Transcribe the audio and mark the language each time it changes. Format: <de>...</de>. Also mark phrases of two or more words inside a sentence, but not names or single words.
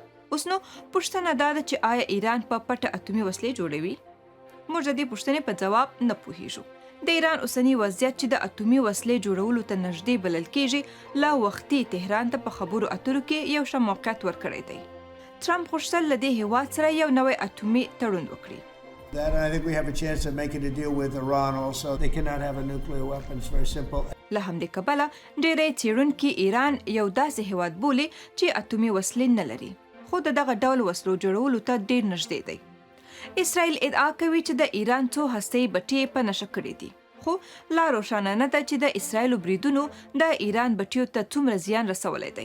<ps>اوس نو پوښتنه دا ده چې آیا ایران په پټه اټومي وسلې جوړوي؟ موږ د دې پوښتنې په جواب نه پوهیږو. د ایران اوسنی وضعیت چې د اټومي وسلې جوړولو ته نږدې بلل کیږي، لا وختي تهران ته په خبرو اترو کې یو ښه موقعیت ورکړی دی. ترمپ غوښتل له دې هیواد سره یو نوی اټومي تړون وکړي.</ps> <en>That I think we have a chance of making a deal with Iran also. They cannot have a nuclear weapon. It's very simple.</en> <ps>له همدې کبله ډېری څېړونکي ایران یو داسې هیواد بولي چې اټومي وسلې نه لري، خو د دغه ډول وسلو جوړولو ته ډېر نږدې دی. اسرائیل ادعا کوي چې د ایران څو هسته‌یي بټۍ په نښه کړي دي، خو لا روښانه نه ده چې د اسرائیلو بریدونو د ایران بټیو ته څومره زیان رسولی دی.</ps>